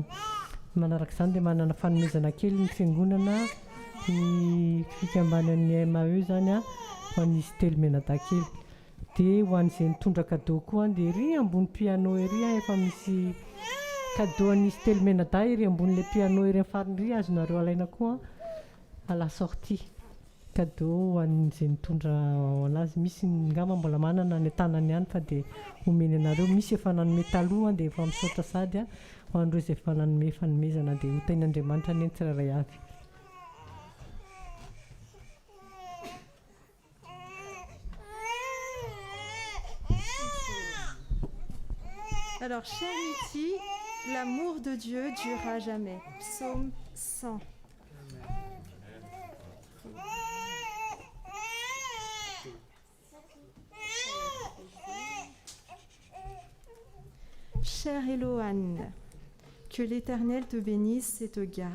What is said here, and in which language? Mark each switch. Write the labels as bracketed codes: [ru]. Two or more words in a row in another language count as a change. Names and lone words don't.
[mg] Manaraka izany dia manana fanomezana kely ny fiangonana ny fikambanan'ny MAE zany ho an'izy telo-menada kely. Dia ho an'izay mitondra cadeau koa dia ery ambony piano ery efa misy cadeau an'izy telo-menada ery ambony le piano ery amin'ny farany azonareo alaina koa [fr] à la sortie. [mg] Cadeau ho an'izay mitondra anazy, misy ngamba mbola manana ny tanany ihany fa dia omeny anareo, misy efa nanome taloha dia efa misaotra sady ho an'ireo izay efa nanome fanomezana dia ho tain'Andriamanitra ny tsirairay avy. [fr] Alors, cher Miti, l'amour de Dieu durera jamais. Psaume 100. Cher Éloane, que l'Éternel te bénisse et te garde.